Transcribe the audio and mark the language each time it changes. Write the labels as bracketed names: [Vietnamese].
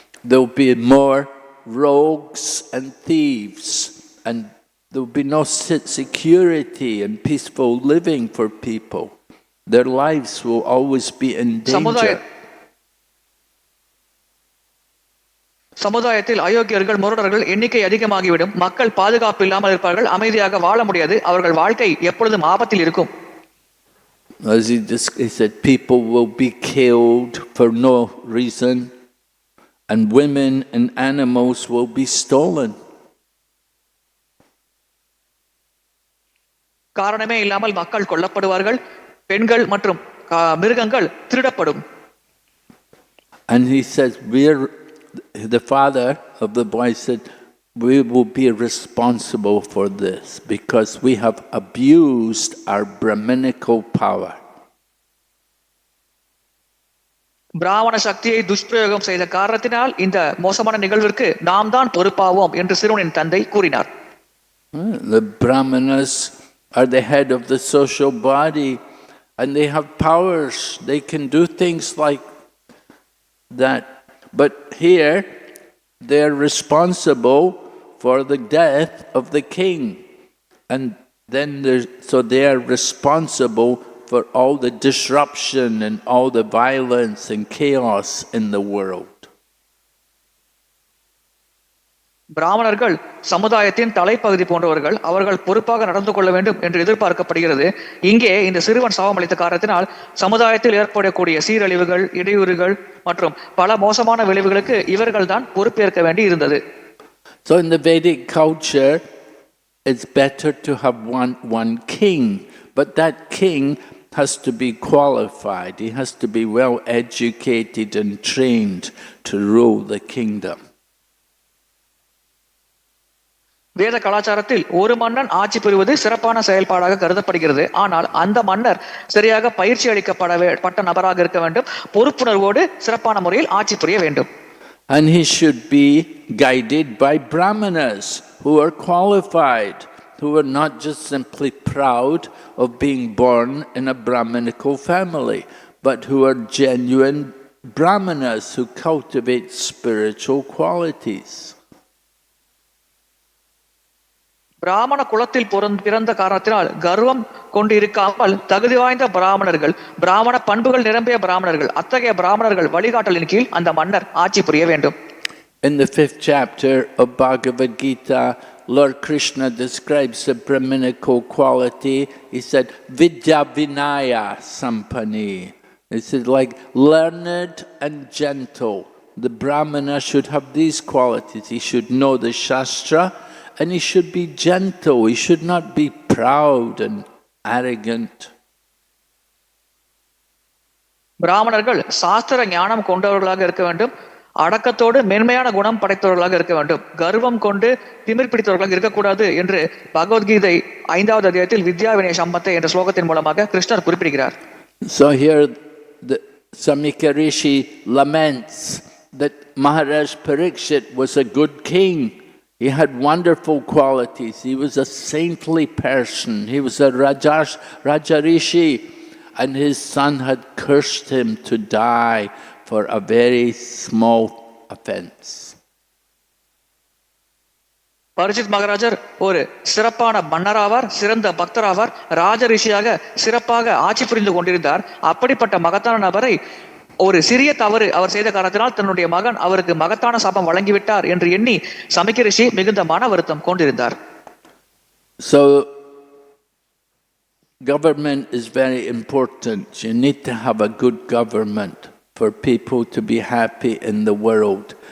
[English] There will be more rogues and thieves, and there will be no security and peaceful living for people. Their lives will always be in danger. [Tamil] சமுதாயத்தில் அயோக்கியர்கள், முரடர்கள் எண்ணிக்கை அதிகமாகிவிடும். மக்கள் பாதுகாப்பு இல்லாமல் இருப்பார்கள், அமைதியாக வாழ முடியாது, அவர்கள் வாழ்க்கை எப்பொழுதும் ஆபத்தில் இருக்கும். [English] As he said, people will be killed for no reason, and women and animals will be stolen. [Tamil] காரணமே இல்லாமல் மக்கள் கொல்லப்படுவார்கள், பெண்கள் மற்றும் மிருகங்கள் திருடப்படும். [English] And he says, the father of the boy said, we will be responsible for this because we have abused our Brahminical power. [Tamil] பிராமண சக்தியை துஷ்பிரயோகம் செய்த காரணத்தினால் இந்த மோசமான நிகழ்விற்கு நாம் தான் பொறுப்பாவோம் என்று சிறுவனின் தந்தை கூறினார். [English] The Brahmanas are the head of the social body and they have powers. They can do things like that. But here they are responsible for the death of the king, and then so they are responsible for all the disruption and all the violence and chaos in the world. [Tamil] பிராமணர்கள் சமுதாயத்தின் தலைப்பகுதி போன்றவர்கள், அவர்கள் பொறுப்பாக நடந்து கொள்ள வேண்டும் என்று எதிர்பார்க்கப்படுகிறது. இங்கே இந்த சிறுவன் சாபமளித்த காரணத்தினால் சமுதாயத்தில் ஏற்படக்கூடிய சீரழிவுகள், இடையூறுகள் மற்றும் பல மோசமான விளைவுகளுக்கு இவர்கள் தான் பொறுப்பேற்க வேண்டி இருந்தது. [English] So in the Vedic culture, it's better to have one king, but that king has to be qualified. He has to be well educated and trained to rule the kingdom. [Tamil] வேத கலாச்சாரத்தில் ஒரு மன்னன் ஆட்சி புரிவது சிறப்பான செயல்பாடாக கருதப்படுகிறது. ஆனால் அந்த மன்னர் சரியாக பயிற்சி அளிக்கப்பட்ட நபராக இருக்க வேண்டும், பொறுப்புணர்வோடு சிறப்பான முறையில் ஆட்சி புரிய வேண்டும். [English] And he should be guided by Brahmanas who are qualified, who are not just simply proud of being born in a Brahminical family, but who are genuine Brahmanas who cultivate spiritual qualities. [Tamil] பிராமண குலத்தில் பிறந்த காரணத்தினால் கர்வம் கொண்டு இருக்காமல் தகுதி வாய்ந்த பிராமணர்கள், பிராமண பண்புகள் நிரம்பிய பிராமணர்கள், அத்தகைய பிராமணர்கள் வழிகாட்டலின் கீழ் அந்த மன்னர் ஆட்சி புரிய வேண்டும். [English] In the 5th chapter of Bhagavad Gita, Lord Krishna describes the Brahminical quality. He said, [Sanskrit] Vidya Vinaya Sampani. [English] He said, like learned and gentle. The Brahmana should have these qualities. He should know the Shastra, and he should be gentle. He should not be proud and arrogant. [Tamil] பிராமணர்கள் சாஸ்திர ஞானம் கொண்டவர்களாக இருக்க வேண்டும், அடக்கத்தோடு மென்மையான குணம் படைத்தவர்களாக இருக்க வேண்டும், கர்வம் கொண்டு திமிர் பிடித்தவர்களாக இருக்கக்கூடாது என்று பகவத்கீதை 5வது அத்தியாயத்தில் [Sanskrit] வித்யா வினய சம்பத்தை [Tamil] என்ற ஸ்லோகத்தின் மூலமாக கிருஷ்ணர் குறிப்பிடுகிறார். [English] So here the Samika Rishi laments that Maharaj Parikshit was a good king. He had wonderful qualities. He was a saintly person. He was a Raja Rishi, and his son had cursed him to die for a very small offense. [Tamil] பரிஜித் மகாராஜர் ஒரு சிறப்பான மன்னராவார், சிறந்த பக்தராவார், ராஜ ரிஷியாக சிறப்பாக ஆட்சி புரிந்து கொண்டிருந்தார். அப்படிப்பட்ட மகத்தான நபரை ஒரு சிறிய தவறு அவர் செய்த காரணத்தினால் தன்னுடைய மகன் அவருக்கு மகத்தான சாபம் வழங்கிவிட்டார் என்று எண்ணி சமிக்க ரிஷி மிகுந்த மன வருத்தம் கொண்டிருந்தார். [English] So government is very important. You need to have a good government for people to be happy in the world.